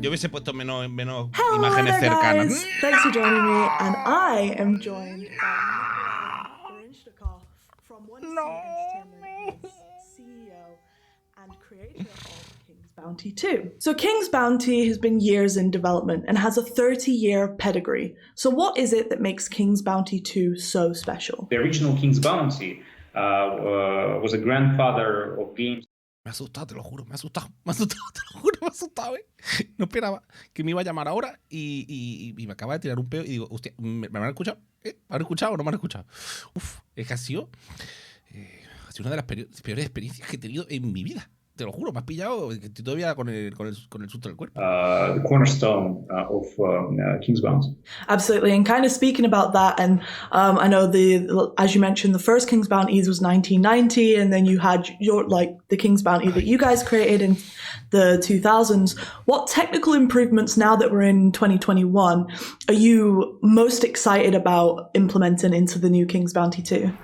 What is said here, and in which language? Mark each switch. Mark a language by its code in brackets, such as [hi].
[es] Yo hubiese puesto menos imágenes cercanas. [en] Guys. Thanks for joining me, and I am joined by from One Entertainment, CEO and creator of King's Bounty 2. So King's Bounty has been years in development and has a 30-year pedigree. So what is it that makes King's Bounty 2 so special? The original King's Bounty was a grandfather of games. [es] Me ha asustado, te lo juro, me ha asustado, te lo juro, me ha asustado, No esperaba que me iba a llamar ahora y me acaba de tirar un peo y digo, hostia, ¿me han escuchado? ¿Me han escuchado o no me han escuchado? Es que ha sido una de las peores experiencias que he tenido en mi vida. Te lo juro, me has pillado, que estoy todavía con el susto del cuerpo. [en] The cornerstone of King's Bounty. Absolutely, and kind of speaking about that, and I know as you mentioned, the first King's Bounties was 1990, and then you had the King's Bounty that you guys created in the 2000s. What technical improvements, now that we're in 2021, are you most excited about implementing into the new King's Bounty 2?